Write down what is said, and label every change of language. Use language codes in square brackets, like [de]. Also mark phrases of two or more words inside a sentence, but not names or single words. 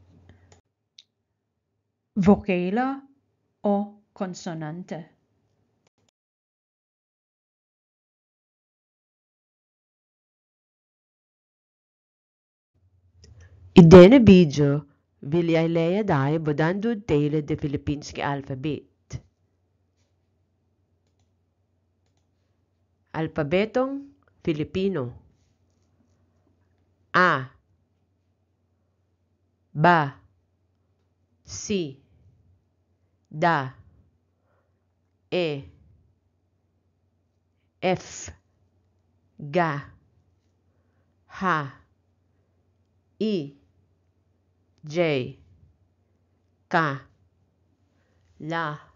[da] Vokaler og konsonanter. I denne video vil jeg lære dig, hvordan du deler det filippinske alfabet. [tl] Alfabetong Filipino. A, ba, si, da, e, f, ga, ha, i, j, ka, la,